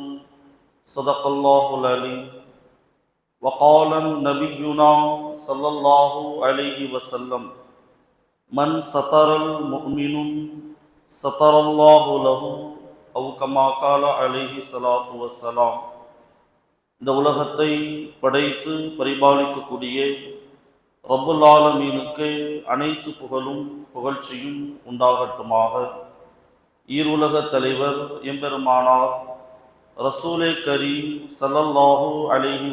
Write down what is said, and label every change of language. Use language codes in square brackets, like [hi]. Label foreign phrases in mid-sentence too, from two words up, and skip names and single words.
[ar] صدق الله العليم. وقال نبينا صلى الله عليه وسلم: من ستر المؤمن ستر الله له. أو كما قال عليه الصلاة والسلام. [ta] இந்த உலகத்தை படைத்து பரிபாலிக்கக்கூடிய ரப்புல் ஆலமீனுக்கு அனைத்து புகழும் புகழ்ச்சியும் உண்டாகட்டுமாக. ஈருலக தலைவர் எம்பெருமானார் ரசூலே கரீம் [ar] صلى الله عليه